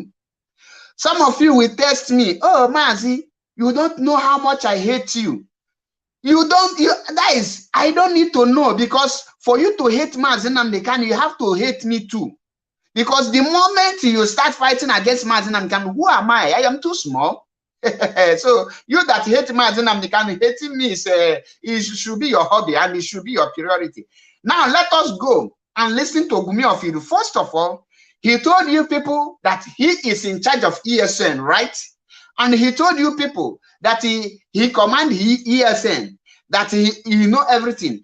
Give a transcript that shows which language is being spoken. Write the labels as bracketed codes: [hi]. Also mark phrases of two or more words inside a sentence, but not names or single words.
[en] Some of you will test me, oh, Mazi, you don't know how much I hate you. That is, I don't need to know, because for you to hate Mazi Nnamdi Kanu, you have to hate me too. Because the moment you start fighting against Mazi Nnamdi Kanu, who am I? I am too small. So you that hate Mazi Nnamdi Kanu, hating me it should be your hobby and it should be your priority. Now let us go and listen to Gumi of Iduu. First of all, he told you people that he is in charge of ESN, right? And he told you people that he command ESN, that he know everything.